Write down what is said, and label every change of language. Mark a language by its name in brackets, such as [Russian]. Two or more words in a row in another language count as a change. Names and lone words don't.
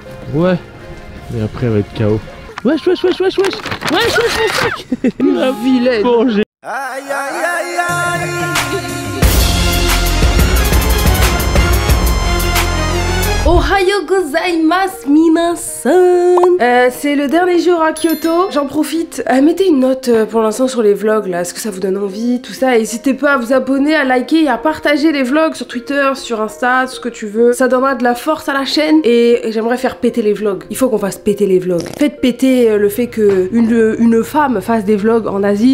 [French] Ouais. Et après elle va être KO. Wesh, wesh, wesh, wesh, wesh. Wesh, wesh, mon sac. La vilaine. Aïe, aïe, aïe, aïe. [Japanese] おはようございます 皆さん. [French] C'est le dernier jour à Kyoto. J'en profite. Mettez une note pour l'instant sur les vlogs là. Est-ce que ça vous donne envie? Tout ça. N'hésitez pas à vous abonner, à liker et à partager les vlogs sur Twitter, sur Insta, tout ce que tu veux. Ça donnera de la force à la chaîne. Et j'aimerais faire péter les vlogs. Il faut qu'on fasse péter les vlogs. Faites péter le fait que une femme fasse des vlogs en Asie.